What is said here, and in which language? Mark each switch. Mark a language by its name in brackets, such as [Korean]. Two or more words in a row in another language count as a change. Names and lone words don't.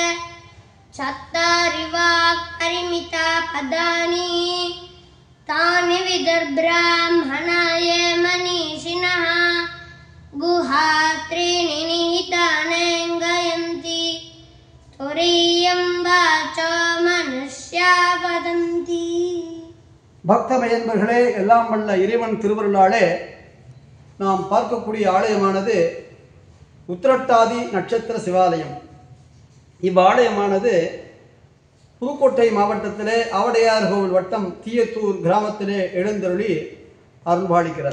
[Sanskrit] चत्वारि वाक्परिमिता पदानि. तानि विदुर्ब्राह्मणाय मनीषिणः. गुहात्रीणि निहितानेङ्गयन्ति. तुरीयं वाचो मनुष्या वदन्ति. [Tamil] பக்தமயன்பர்களே, எல்லாம் வல்ல இறைவன் திருவருளாலே நாம் பார்க்கக்கூடிய ஆலயமானது உத்திரட்டாதி நட்சத்திர சிவாலயம். இவ்வாலயமானது புதுக்கோட்டை மாவட்டத்திலே ஆவடையார் கோவில் வட்டம் தீயத்தூர் கிராமத்திலே எழுந்தருளி அருள்பாலிக்கிறார்.